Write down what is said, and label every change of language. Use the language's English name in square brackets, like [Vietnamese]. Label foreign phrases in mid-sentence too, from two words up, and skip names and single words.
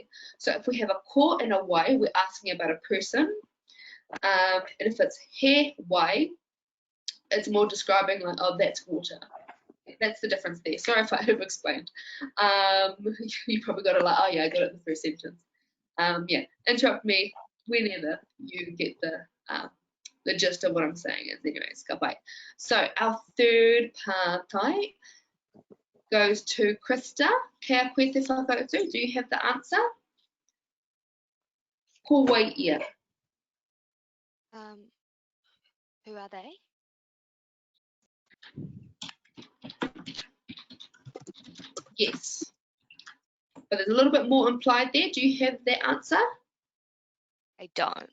[English] So if we have a core and a wai, we're asking about a person, and if it's he, wai, it's more describing like, oh, that's water. That's the difference there. Sorry if I over-explained. You probably got it like, oh yeah, I got it in the first sentence. Yeah, interrupt me whenever you get the gist of what I'm saying is. Anyways, [Māori] ka pai. [English] So our third pātai goes to Krista. [Māori] Kia koe te whakautu. [English] Do you have the answer? [Māori] Ko wai ia. [English] Who are they? Yes. But there's a little bit more implied there. Do you have that answer? I don't.